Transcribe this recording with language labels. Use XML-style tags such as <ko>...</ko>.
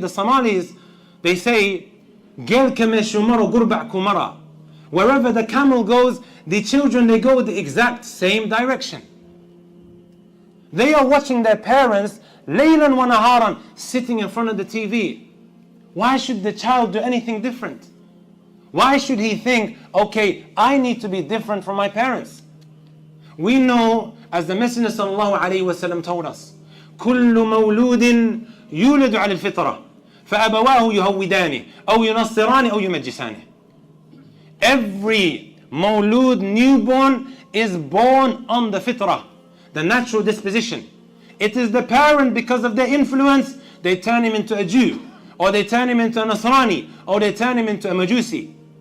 <en>The Somalis, they say, wherever the camel goes, the children, they go the exact same direction. They are watching their parents</en> <ar>laylan wa naharan</ar> <en>sitting in front of the TV. Why should the child do anything different? Why should he think, okay, I need to be different from my parents? We know, as the Messenger sallallahu alaihi wasallam told us,</en> <ar>كل مولود يولد على الفطرة فأبواه يهودانه أو ينصرانه أو يمجسانه.</ar> <en>Every mawlud, newborn, is born on the fitrah, the natural disposition. It is the parent, because of their influence, they turn him into a Jew, or they turn him into a Nasrani, or they turn him into a Majusi.</en>